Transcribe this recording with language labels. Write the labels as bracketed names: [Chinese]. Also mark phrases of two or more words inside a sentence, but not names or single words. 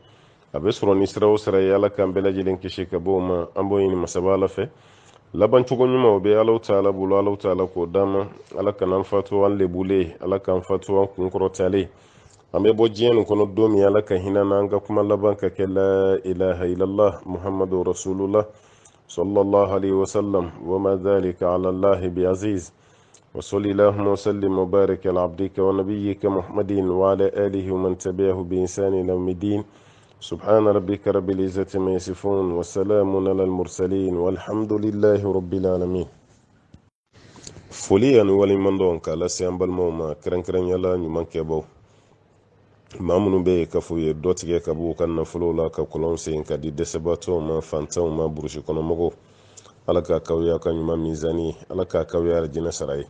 [Bambara] a bɛ sɔrɔ ni sira o sira ye, ala k'an bɛɛ lajɛlen kisi ka bɔ o ma. an b'o ɲini masaba ala fɛ. laban cogo ɲuman o bɛ [Arabic] الله تعالى [Bambara] bolo, [Arabic] الله تعالى [Bambara] k'o d'an ma. ala kan'an fatu an lebulen, ala k'an fatu an kunkɔrɔtalen. an bɛ bɔ diɲɛ nin kɔnɔ don min, ala ka hinɛ n'an ka kuma laban ka kɛ [Arabic] لا إله إلا الله محمد رسول الله صلى الله عليه وسلم وما ذلك على الله بعزيز. وصل اللهم وسلم وبارك على عبدك ونبيك محمد وعلى آله ومن تبعه بإحسان إلى يوم الدين. سبحان ربك رب العزة ما يصفون وسلام على المرسلين والحمد لله رب العالمين. [Bambara] foli ani waliɲumandɔn k'a lase an balimaw ma kɛrɛnkɛrɛnyala ɲuman kɛbaw, maa minnu bɛ ka f'u ye dɔ tigɛ ka b'u ka nafolow la ka kɔlɔn sen ka di dɛsɛbaatɔw ma, fantanw ma, burusi kɔnɔmɔgɔw. ala k'a kawuya ka ɲuman mizani, ala k'a kawuya arijinɛ sara ye.